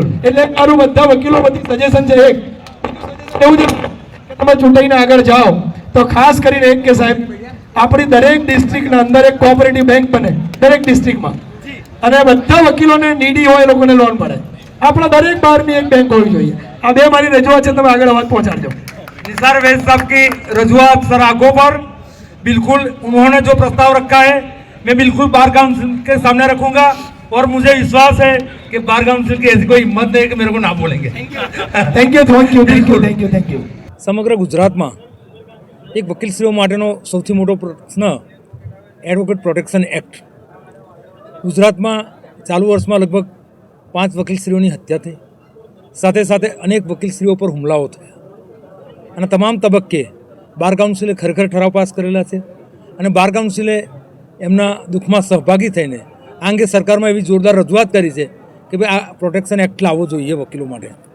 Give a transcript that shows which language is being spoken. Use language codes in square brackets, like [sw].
[gu] એટલે મારું બધા વકીલો બધી સજેશન છે એક એવું છે કે તમે ચૂંટાઈને આગળ જાઓ તો ખાસ કરીને એક કે સાહેબ આપણી દરેક ડિસ્ટ્રિક્ટના અંદર એક કોઓપરેટિવ બેંક બને દરેક ડિસ્ટ્રિક્ટમાં અને બધા વકીલોને નીડી હોય એ લોકોને લોન મળે. આપણા દરેક બહારની એક બેંક હોવી જોઈએ. આ બે મારી રજૂઆત છે, તમે આગળ અવાજ પહોંચાડજો. [hi] निसार वैद साहब की रजूआत सर आगों पर बिल्कुल उन्होंने जो प्रस्ताव रखा है मैं बिल्कुल बार काउंसिल के सामने रखूंगा और मुझे विश्वास है कि बार काउंसिल की ऐसी कोई हिम्मत नहीं कि मेरे को ना बोलेंगे. [en] Thank you thank you thank you thank you thank you. [gu] સમગ્ર ગુજરાતમાં એક વકીલશ્રીઓ માટેનો સૌથી મોટો પ્રશ્ન એડવોકેટ પ્રોટેક્શન એક્ટ. ગુજરાતમાં ચાલુ વર્ષમાં લગભગ 5 વકીલશ્રીઓની હત્યા થઈ, સાથે સાથે અનેક વકીલશ્રીઓ પર હુમલાઓ થયા અને તમામ તબક્કે બાર કાઉન્સિલે ખરેખર ઠરાવ પાસ કરેલા છે અને બાર કાઉન્સિલે એમના દુઃખમાં સહભાગી થઈને આ અંગે સરકારમાં એવી જોરદાર રજૂઆત કરી છે કે ભાઈ આ પ્રોટેક્શન એક્ટ લાવવો જોઈએ વકીલો માટે.